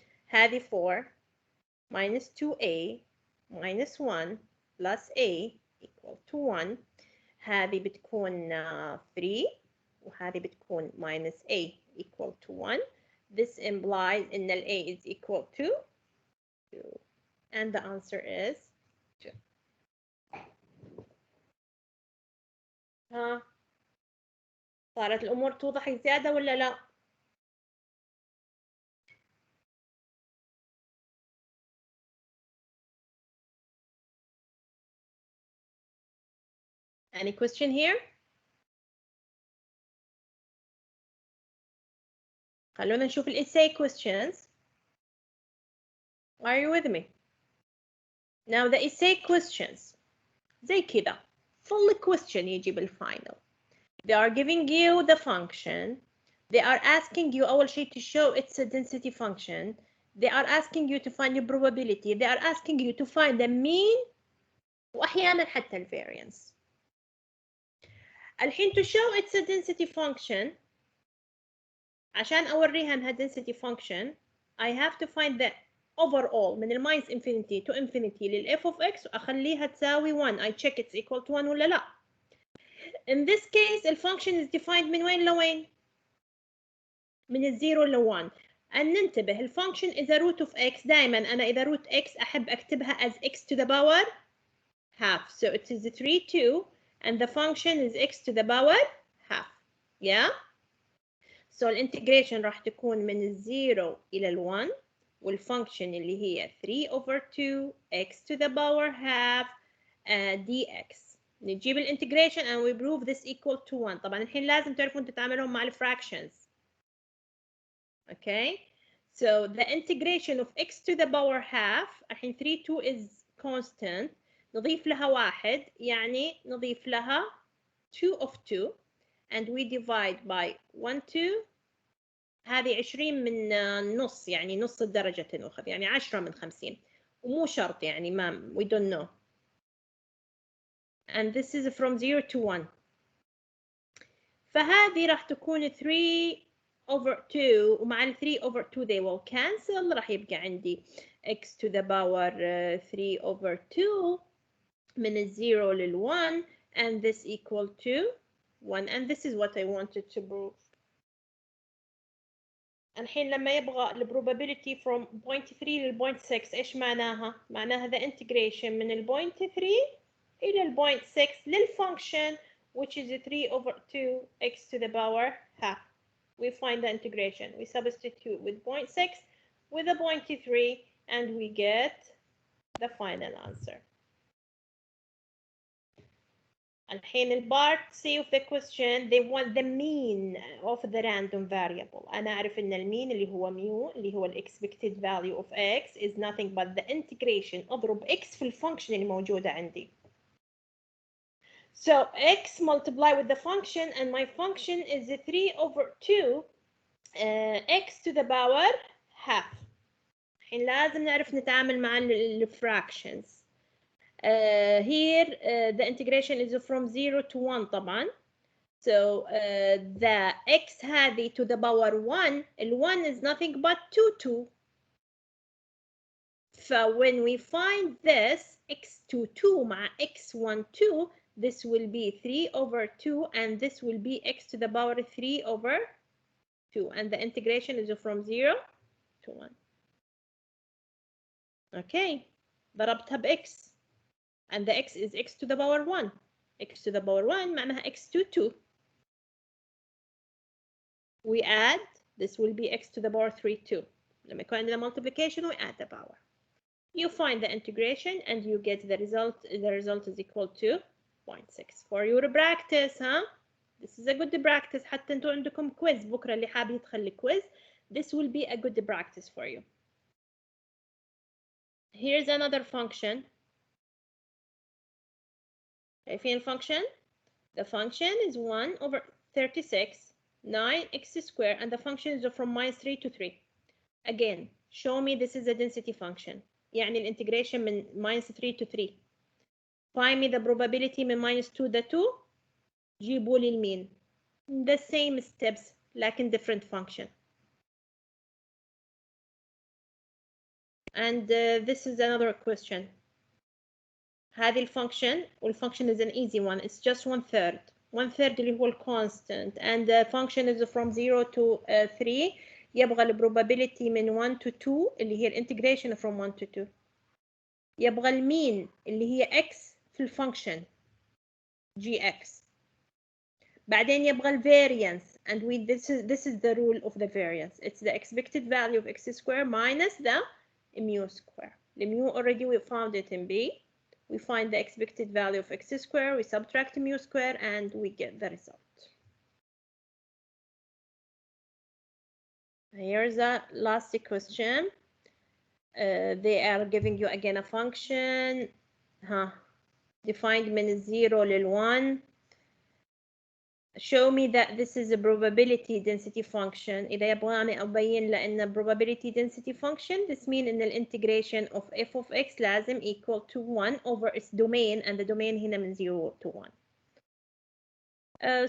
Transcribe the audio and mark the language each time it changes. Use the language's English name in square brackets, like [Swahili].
[English] هذه 4 minus 2a minus 1 plus a equal to 1. [Arabic] هذه بتكون 3 وهذه بتكون [English] minus a equal to 1. This implies [Arabic] إن ال [English] a is equal to 2 and the answer is 2. [Arabic] ها صارت الأمور توضح زيادة ولا لا؟ [English] Any question here? [Arabic] خلونا نشوف ال [English] essay questions. Are you with me? Now the essay questions [Arabic] زي كده [English] full question [Arabic] يجي بالفاينل. [English] They are giving you the function. They are asking you [Arabic] أول شيء [English] to show it's a density function. They are asking you to find the probability. They are asking you to find the mean [Arabic] وأحيانا حتى ال [English] variance. الحين to show it's a density function [Arabic] عشان أوريها إنها [English] density function I have to find the overall من minus infinity to infinity لل f of x [Arabic] وأخليها تساوي 1. [English] I check it's equal to 1 [Arabic] ولا لا. [English] In this case the function is defined [Arabic] من وين لوين؟ من الزيرو ل 1. [English] and [Arabic] ننتبه ال [English] function is a root of x. [Arabic] دائما أنا إذا [English] root x [Arabic] أحب أكتبها [English] as x to the power half. So it is 3 2 and the function is x to the power half. Yeah. [Arabic] So الانتجريشن راح تكون من الزيرو إلى ال 1 والفانكشن اللي هي [English] 3 over 2 x to the power half dx. [Arabic] نجيب الانتجريشن [English] and we prove this equal to 1. [Arabic] طبعا الحين لازم تعرفون تتعاملون مع الفراكشنز. [English] Okay. So the integration of x to the power half [Arabic] الحين [English] 3 2 is constant. [Arabic] نضيف لها 1 يعني نضيف لها [English] 2 of 2 and we divide by 1 2. [Arabic] هذه 20 من نص يعني نص الدرجة تنأخذ يعني 10 من 50 ومو شرط يعني ما [English] we don't know. And this is from 0 to 1. [Arabic] فهذه راح تكون 3 over 2 ومع ال 3 over 2 [English] they will cancel. [Arabic] راح يبقى عندي [English] x to the power 3 over 2 من ال 0 لل 1 and this equal to 1 and this is what I wanted to prove. [Arabic] الحين لما يبغى ال probability [English] from point 3 لل point 6 [Arabic] إيش معناها؟ معناها [English] the integration من ال point 3 إلى ال point 6 للfunction which is 3 over 2 x to the power half. We find the integration. We substitute with point 6 with the point 3 and we get the final answer. [Arabic] الحين البارت [English] C of the question they want the mean of the random variable. [Arabic] أنا أعرف إن المين اللي هو ميو اللي هو ال [English] expected value of x is nothing but the integration [Arabic] أضرب x في الفانكشن اللي موجودة عندي. [English] So x multiply with the function and my function is 3 over 2 x to the power half. [Arabic] الحين لازم نعرف نتعامل مع ال fractions. [English] Here the integration is from 0 to 1 [Arabic] طبعا. [English] So the x هذه to the power 1 ال 1 is nothing but 2 2. So when we find this x2 2 مع x1 2 this will be 3 over 2 and this will be x to the power 3 over 2 and the integration is from 0 to 1. Okay, [Arabic] ضربتها ب [English] x and the x is x to the power 1. x to the power 1 [Arabic] معناها [English] x to 2. We add, this will be x to the power 3 2. [Arabic] لما يكون عندنا [English] multiplication we add the power. You find the integration and you get the result. The result is equal to 0.6. For your practice, huh? This is a good practice. [Arabic] حتى انتوا عندكم quiz بكرة اللي حابب يدخل quiz. [English] This will be a good practice for you. Here's another function. [Arabic] شايفين [English] function? The function is 1 over 36, 9x squared, and the function is from -3 to 3. Again, show me this is a density function. [Arabic] يعني الانتجريشن من -3 to 3. [English] Find me the probability من -2 to 2. [Arabic] جيبوا لي المين. [English] The same steps [Arabic] لكن [English] different function. And this is another question. [Arabic] هذه الفانكشن والفانكشن [English] is an easy one. It's just 1/3. 1/3 [Arabic] اللي هو [English] constant, and the function is from 0 to 3. [Arabic] يبغى البروبابيلتي من 1 to 2 اللي هي الانتجريشن [English] from 1 to 2. [Arabic] يبغى المين اللي هي x في الفانكشن gx. بعدين يبغى الفاريانس, [English] and this is the rule of the variance. It's the expected value of x squared minus the mu squared. The mu already we found it in B. We find the expected value of x squared, we subtract mu squared, and we get the result. Here's the last question. They are giving you again a function. Defined [Arabic] من 0 لل 1. [English] Show me that this is a probability density function. [Arabic] إذا يبغاني أبين لأن [English] probability density function, this means إن integration of f of x [Arabic] لازم [English] equal to 1 over its domain, and the domain [Arabic] هنا من [English] 0 to 1.